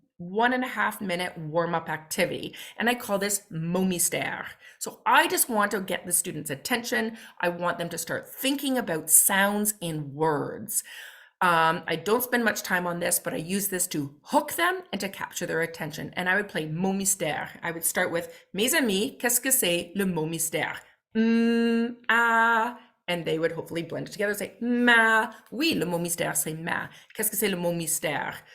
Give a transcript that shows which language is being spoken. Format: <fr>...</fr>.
<en>1.5 minute warm-up activity. And I call this mot mystère. So I just want to get the students' attention. I want them to start thinking about sounds in words. I don't spend much time on this, but I use this to hook them and to capture their attention. And I would play mot mystère. I would start with,</en> <fr>mes amis, qu'est-ce que c'est le mot mystère?</fr> <en>Ah, and they would hopefully blend it together and say, ma.</en> <fr>Oui, le mot mystère, c'est ma. Qu'est-ce que c'est le mot mystère?</fr>